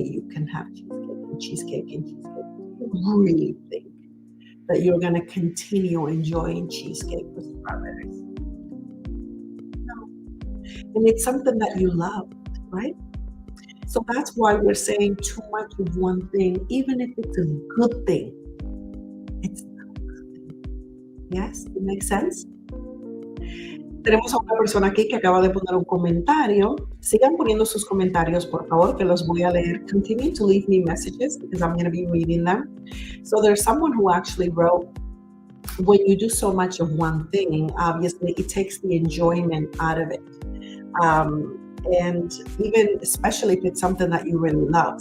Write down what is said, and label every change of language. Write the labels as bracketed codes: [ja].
[en] You can have cheesecake and cheesecake. You really think that you're going to continue enjoying cheesecake with strawberries? No. And it's something that you love, right? So that's why we're saying too much of one thing, even if it's a good thing, it's not a good thing. Yes, it makes sense. [es] Tenemos a una persona aquí que acaba de poner un comentario. Sigan poniendo sus comentarios, por favor, que los voy a leer. [en] Continue to leave me messages because I'm going to be reading them. So there's someone who actually wrote, when you do so much of one thing, obviously it takes the enjoyment out of it. And even especially if it's something that you really love.